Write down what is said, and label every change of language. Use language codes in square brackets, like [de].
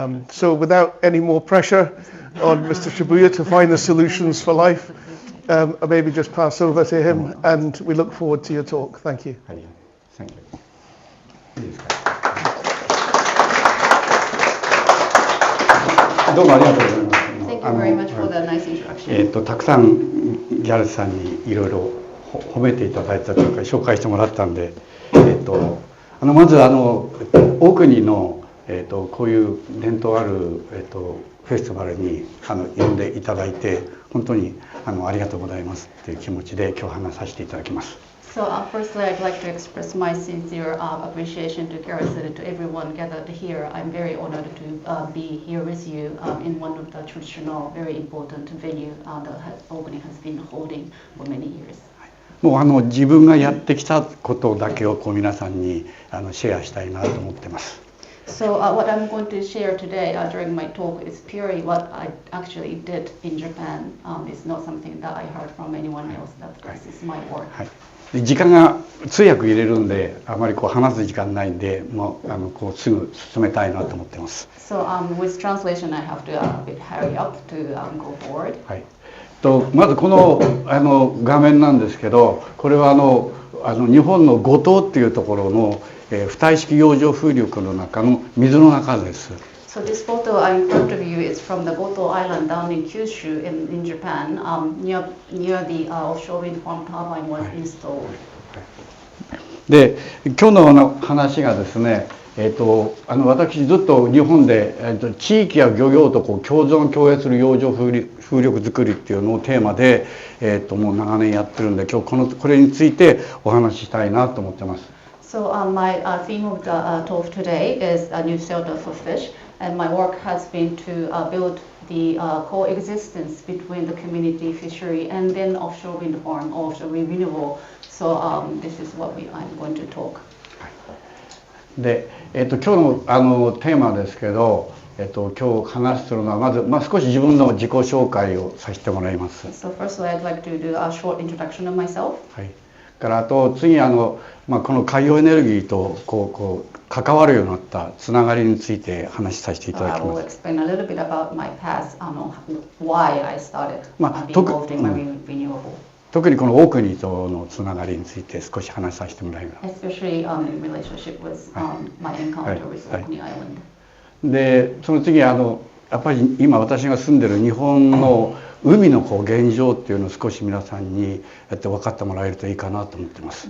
[en] So without any more pressure on Mr. Shibuya to find the solutions for life, I'll maybe just pass over to him, and we look forward to your talk. Thank you. Thank you. Thank you very much for the nice introduction. [ja] たくさんギャルさんにいろいろ褒めていただいたというか紹介してもらったんで、まずオークニーのこういう伝統あるフェスティバルに呼んでいただいて本当にありがとうございますっていう気持ちで今日話させていただきます。 [en] So firstly, I'd like to express my sincere appreciation to Gareth and to everyone gathered here. I'm very honored to be here with you in one of the traditional, very important venue that Orkney has been holding for many years. [ja] もう自分がやってきたことだけを皆さんにシェアしたいなと思ってます。 [en] So what I'm going to share today during my talk is purely what I actually did in Japan. It's not something that I heard from anyone else. This is my work. [ja] 時間が通訳入れるんであまり話す時間ないんでもうすぐ進めたいなと思ってます。 [en] So with translation, I have to a bit hurry up to go forward. [ja] まずこの画面なんですけど、これは日本の五島っていうところの浮体式洋上風力の中の水の中です。 [en] So this photo in front of you is from the Goto Island down in Kyushu in Japan, near the offshore wind farm turbine was installed. [ja] で、今日の話がですね、私ずっと日本で、地域や漁業と共存共栄する洋上風力作りっていうのをテーマで、もう長年やってるんで、今日これについてお話ししたいなと思ってます。 [en] So my theme of the talk today is a new shelter for fish, and my work has been to build the coexistence between the community fishery and then offshore wind farm, offshore renewable. So this is what I'm going to talk. [ja] で、今日のテーマですけど、今日話するのはまず少し自分の自己紹介をさせてもらいます。 [en] So firstly, I'd like to do a short introduction of myself. [ja] からあと次この海洋エネルギーと関わるようになったつながりについて話しさせていただきます。 [en] I will explain a little bit about my past, why I started being involved in marine renewable. [ja] 特にこのオークニーとのつながりについて少し話させてもらいます。 [en] Especially in relationship with my encounter with Orkney Island. [ja] でその次やっぱり今私が住んでる日本の海の現状っていうのを少し皆さんにやって分かってもらえるといいかなと思ってます。